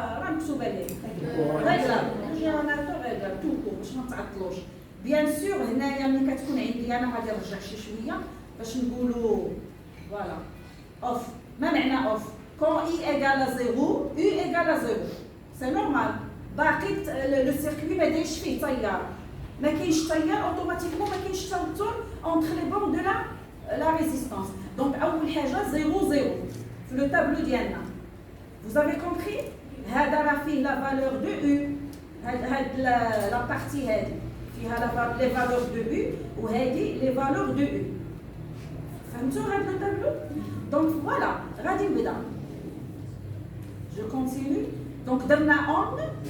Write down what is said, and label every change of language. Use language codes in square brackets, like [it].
[fr] Réglable. Le générateur réglable, tout court, je ne t'attends. Bien sûr, [ar] ملي كتكون عندي انا غادي نرجع شي شويه باش نقولوا [fr] voilà off. [ar] ما معنى [fr] off? Quand I égale à 0, U égale à 0. C'est normal. [ar] باقي [fr] le circuit [ar] ما دايرش فيه تيار. ما كاينش تيار اوتوماتيكمون ما كاينش توتر [fr] entre les bornes de la résistance. Donc [ar] اول حاجه 0 0 في [fr] le tableau [ar] ديالنا. [fr] Vous avez compris? [ar] هذا راه فيه [fr] la valeur de U. [ar] هاد [fr] la partie [ar] هذه فيها [fr] les valeurs de U [ar] وهذه les valeurs de U. فهمتوا هذا [fr] le tableau? Donc voilà, [ar] غادي نبدا. [fr] Je continue. Donc [ar] درنا [fr] on.